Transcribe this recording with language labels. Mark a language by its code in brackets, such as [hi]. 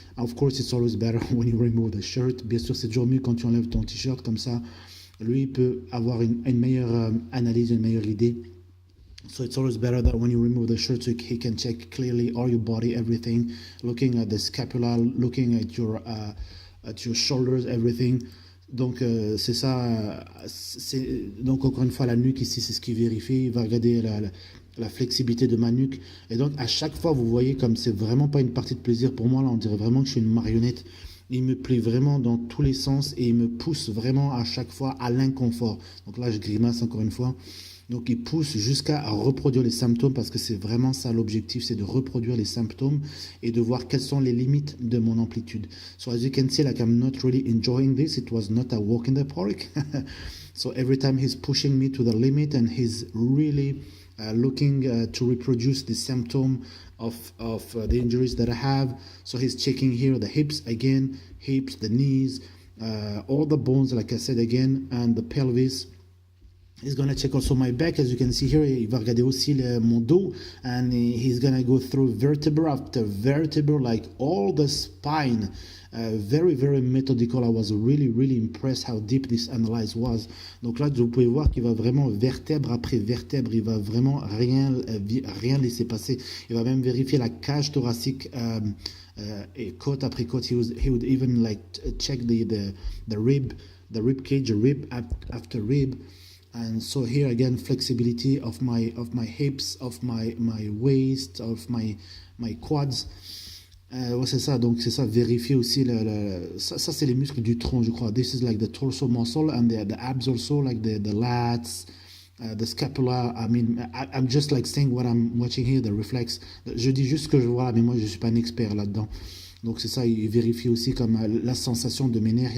[en] Of course, it's always better when you remove the shirt. [fr] Bien sûr, c'est toujours mieux quand tu enlèves ton t-shirt, comme ça, lui peut avoir une meilleure analyse, une meilleure idée. [en] So it's always better that when you remove the shirt, so he can check clearly all your body, everything, looking at the scapula, looking at your shoulders, everything. [fr] Donc c'est ça. Donc encore une fois, la nuque ici, c'est ce qu'il vérifie. Il va regarder la flexibilité de ma nuque. Et donc à chaque fois, vous voyez comme c'est vraiment pas une partie de plaisir pour moi. Là, on dirait vraiment que je suis une marionnette. Il me plie vraiment dans tous les sens et il me pousse vraiment à chaque fois à l'inconfort. Donc là, je grimace encore une fois. Donc il pousse jusqu'à reproduire les symptômes, parce que c'est vraiment ça l'objectif, c'est de reproduire les symptômes et de voir quelles sont les limites de mon amplitude. [en] So as you can see, like I'm not really enjoying this. It was not a walk in the park. So every time he's pushing me to the limit, and he's really looking to reproduce the symptom of the injuries that I have. So he's checking here the hips again, hips, the knees, all the bones, like I said again, and the pelvis. He's gonna check also my back, as you can see here. [fr] Il va regarder aussi mon dos, [en] and he's gonna go through vertebra after vertebra, like all the spine. Very, very methodical. I was really impressed how deep this analyze was. [fr] Donc là, vous pouvez voir qu'il va vraiment vertèbre après vertèbre. Il va vraiment rien laisser passer. Il va même vérifier la cage thoracique et côte après côte. [en] He would even like check the rib cage, rib after rib. And so here again, flexibility of my hips, of my waist, of my quads. [fr] Ouais, c'est ça, donc c'est ça, vérifier aussi ça c'est les muscles du tronc, je crois. [en] This is like the torso muscle, and the abs also, like the lats, the scapula. I mean, I'm just like saying what I'm watching here, the reflex. [fr] Je dis juste ce que je vois, mais moi je suis pas un expert là-dedans. Donc c'est ça, il vérifie aussi comme la sensation de mes nerfs.